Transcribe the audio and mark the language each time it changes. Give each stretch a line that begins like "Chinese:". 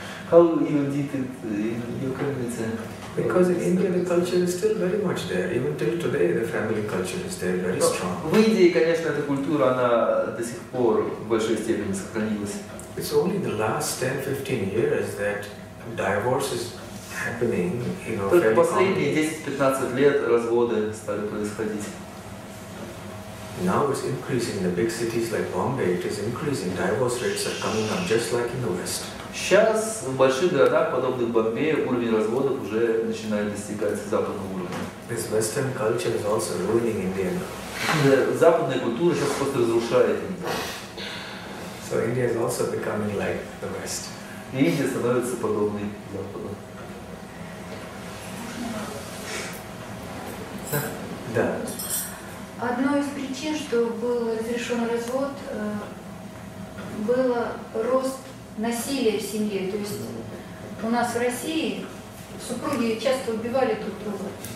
English: How you did it in your community? Because in India the culture is still very much there. Even till today the family culture is there, very strong.
Russian: В Индии, конечно, эта культура, она до сих пор в большой степени сохранилась.
English: It's only the last 10-15 years that divorce is happening, you know,
Russian: Только
English: fairly
Russian: последние
English: commonly.
Russian: 10-15 лет разводы стали происходить.
English: Now it's increasing in the big cities like Bombay. It is increasing. Divorce rates are coming up just like in the West.
Russian: Сейчас в больших городах, подобных Бомбею, уровень разводов уже начинает достигать западного уровня.
English: This Western culture is also ruining India now.
Russian: Западная культура сейчас просто разрушает Индию.
English: So India is also becoming like the West.
Russian: И Индия становится подобной Западу. Да. Одной из причин, что был разрешен развод, было рост насилия в семье. То есть у нас в России супруги часто убивали друг друга.